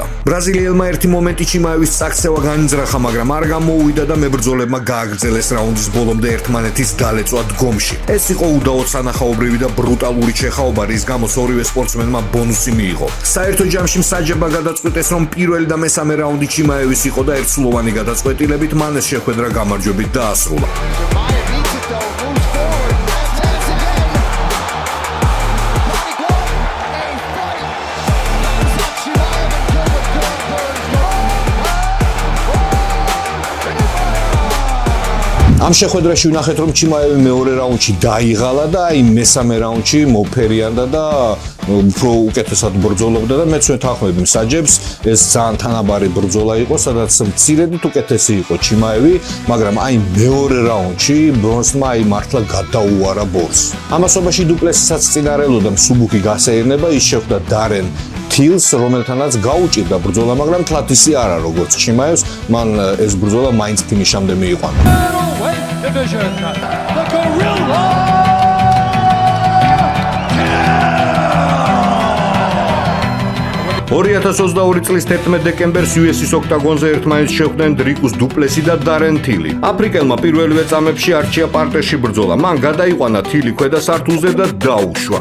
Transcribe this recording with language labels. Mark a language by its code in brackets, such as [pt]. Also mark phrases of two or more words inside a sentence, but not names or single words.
[ka] ბრაზილიელმა ერთი მომენტი ჩიმაევის წაქცევა განიზრახა, მაგრამ არ გამოუვიდა და მებრძოლებმა გააგრძელეს რაუნდის ბოლომდე ერთმანეთის დალეწვა დგომში. ეს იყო უდაოდ სანახაობრივი და ბრუტალური ჩეხაობა, რის გამოც ორივე სპორტსმენმა ბონუსი მიიღო. საერთო ჯამში მსაჯებმა გადაწყვიტეს, რომ პირველი და მესამე რაუნდი ჩიმაევის იყო და ერთსულოვანი გადაწყვეტილებით მან ეს შეხვედრა გამარჯვებით დაასრულა. [en] Chimaev beats it though, moves forward, attacks again. Pretty good. A fight. Chimaev and Gilbert Goldberg. [ka] ამ შეხვედრაში ვნახეთ, რომ ჩიმაევი მეორე რაუნდში დაიღალა და აი მესამე რაუნდში მოფერიანდა და უფრო უკეთესად ბრძოლობდა და მეც ვეთანხმები მსაჯებს, ეს ძალიან თანაბარი ბრძოლა იყო, სადაც მცირედით უკეთესი იყო ჩიმაევი, მაგრამ აი მეორე რაუნდში ბრონსმა აი მართლა გადაუარა ბორს. ამასობაში დუპლესისაც წინარელოდა მსუბუქი გასეირნება, ის შეხვდა დარენ თილს, რომელთანაც გაუჭირდა ბრძოლა, მაგრამ თლათისი არა როგორც ჩიმაევს, მან ეს ბრძოლა მაინც ფინიშამდე მიიყვანა. [en] Middleweight division. The Gorilla. [ka] 2022 წლის 11 დეკემბერს UFC-ს ოქტაგონზე ერთმანეთს შეხვდნენ დრიკუს დუპლესი და დარენ თილი. აფრიკელმა პირველივე წამებში არჩია პარტერში ბრძოლა. მან გადაიყვანა თილი ქვედა სართულზე და დაუშვა.